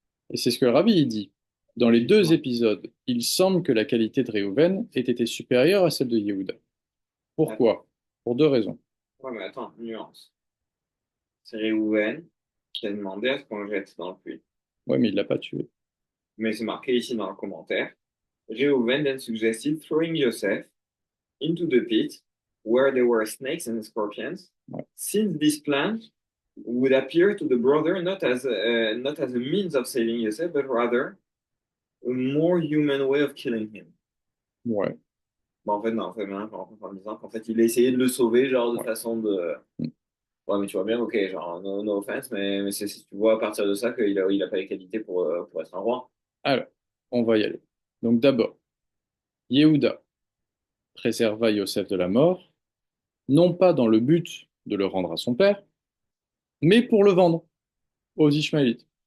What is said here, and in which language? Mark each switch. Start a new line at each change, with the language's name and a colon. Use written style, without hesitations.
French: Et c'est ce que le rabbi il dit. Dans les deux épisodes, il semble que la qualité de Réhouven ait été supérieure à celle de Yehuda. Pourquoi? Pour deux raisons. Ouais, mais attends, nuance. C'est Réhouven qui a demandé à ce qu'on le jette dans le puits. Oui, mais il l'a pas tué. Mais c'est marqué ici dans le commentaire.
English: Reuven then suggested throwing Joseph into the pit where there were snakes and scorpions,
French: Ouais.
English: since this plan would appear to the brother not as a means of saving Joseph, but rather a more human way of killing him.
French: Ouais. Bon, en fait, non, en fait, en disant qu'en fait, il a essayé de le sauver, genre, de Ouais. façon de. Mm. Ouais, mais tu vois bien, ok, genre,
English: no offense,
French: mais tu vois à partir de ça il a pas les qualités pour être un roi. Alors, on va y aller. Donc d'abord, Yehuda préserva Yosef de la mort, non pas dans le but de le rendre à son père, mais pour le vendre aux Ishmaélites.